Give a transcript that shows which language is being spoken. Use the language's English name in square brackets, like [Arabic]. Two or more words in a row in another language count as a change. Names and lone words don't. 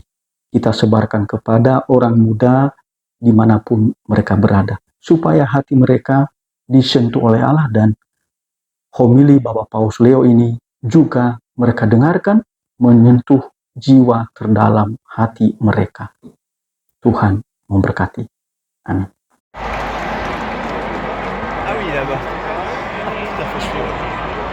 [Indonesian] Kita sebarkan kepada orang muda dimanapun mereka berada, supaya hati mereka disentuh oleh Allah, dan homili Bapak Paus Leo ini juga mereka dengarkan, menyentuh jiwa terdalam hati mereka. Tuhan memberkati. Amin. [French] Ah oui, là-bas. Tout à fait, je suis